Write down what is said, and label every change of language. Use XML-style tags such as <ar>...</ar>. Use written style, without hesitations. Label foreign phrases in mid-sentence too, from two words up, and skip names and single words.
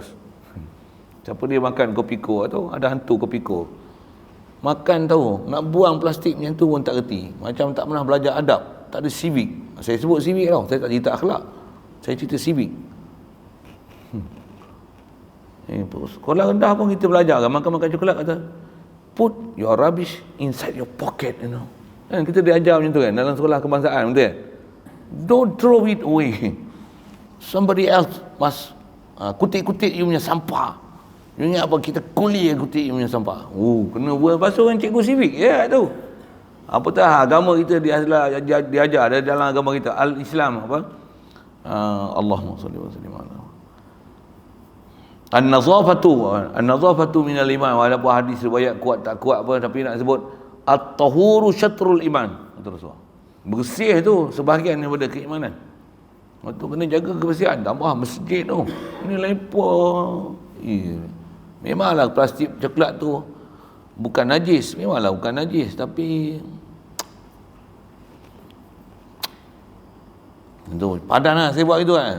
<ms>Siapa dia makan kopiko tu, ada hantu kopiko. Makan tahu, nak buang plastik macam tu pun tak reti. Macam tak pernah belajar adab, tak ada civic. Saya sebut civic tau, saya tak cerita akhlak. Saya cerita civic. Sekolah rendah pun kita belajar kan, makan-makan coklat kata,</ms> <en>put your rubbish inside your pocket, you know.</en> <ms>Kan kita diajar macam tu kan dalam sekolah kebangsaan, betul kan?</ms> <en>Don't throw it away. Somebody else must</en> <ms>kutip-kutip you punya sampah. You ingat apa, kita kuli kutip you punya sampah. Kena buat basuh dengan cikgu civic ya tu. Apa tak agama kita diajar dalam agama kita al-Islam apa?</ms> <ar>اللهم صل وسلم على النظافة من الإيمان.</ar> <ms>Walaupun hadis riwayat kuat tak kuat apa, tapi nak sebut</ms> <ar>الطهور شطر الإيمان.</ar> <ms>Bersih tu sebahagian daripada keimanan. Waktu kena jaga kebersihan. Tambah masjid tu, ini lepor. Memanglah plastik coklat tu bukan najis, memanglah bukan najis, tapi tu padan lah saya buat itu kan.</ms>